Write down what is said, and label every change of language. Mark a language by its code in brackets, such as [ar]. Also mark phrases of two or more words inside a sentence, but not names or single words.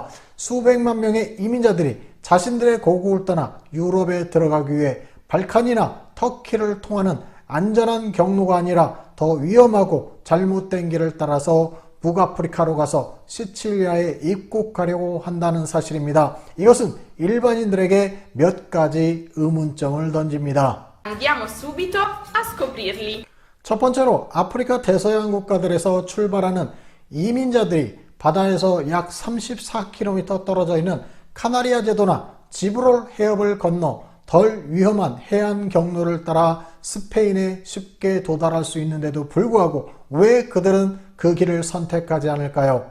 [ko] 수백만 명의 이민자들이 자신들의 고국을 떠나 유럽에 들어가기 위해 발칸이나 터키를 통하는 안전한 경로가 아니라 더 위험하고 잘못된 길을 따라서 북아프리카로 가서 시칠리아에 입국하려고 한다는 사실입니다. 이것은 일반인들에게 몇 가지 의문점을 던집니다. [it] Andiamo subito a scoprirli. [ko] 첫 번째로 아프리카 대서양 국가들에서 출발하는 이민자들이 바다에서 약 34km 떨어져 있는 카나리아 제도나 지브롤 해협을 건너 덜 위험한 해안 경로를 따라 스페인에 쉽게 도달할 수 있는데도 불구하고 왜 그들은 그 길을 선택하지 않을까요?